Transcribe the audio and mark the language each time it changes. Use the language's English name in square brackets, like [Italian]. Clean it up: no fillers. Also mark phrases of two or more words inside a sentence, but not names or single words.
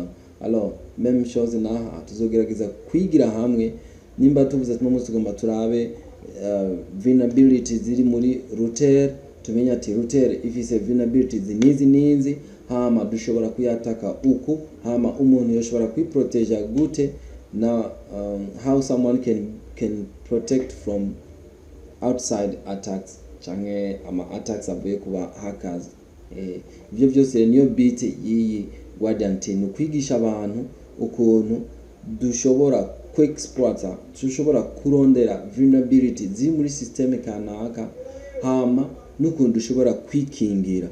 [French] Alors même chose [Rundi] naha tuzogerageza kwigira hamwe nimba tuvuze ati no munsi tugomba turabe vulnerabilities ziri muri router, tumenya ati router ifise vulnerabilities nizi hama dushobora kuyataka uku, hama umuntu yoshobora kwiprotege gute na [English] how someone can protect from outside attacks [Rundi] canke ama attacks avuye kuba hackers. Ibyo byose niyo bit yiyi Guardian Team kwigisha abantu ukuntu dushobora ku-exploiter, dushobora kurondera vulnerability ziri muri system kanaka, hama n'ukuntu dushobora kwikingira.